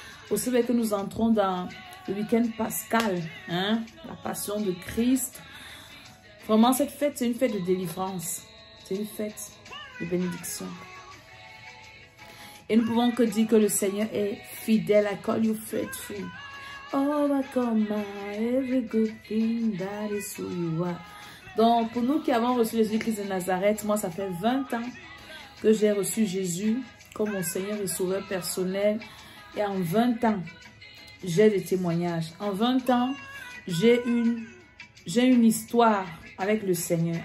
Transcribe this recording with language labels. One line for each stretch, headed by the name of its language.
French: Vous savez que nous entrons dans le week-end pascal, hein, la passion de Christ. Vraiment, cette fête, c'est une fête de délivrance. C'est une fête de bénédiction. Et nous pouvons que dire que le Seigneur est fidèle.
English: I call you faithful. Overcomer every good thing, that is who you are.
French: Donc, pour nous qui avons reçu Jésus-Christ de Nazareth, moi, ça fait 20 ans que j'ai reçu Jésus comme mon Seigneur et Sauveur personnel. Et en 20 ans, j'ai des témoignages. En 20 ans, j'ai une histoire avec le Seigneur.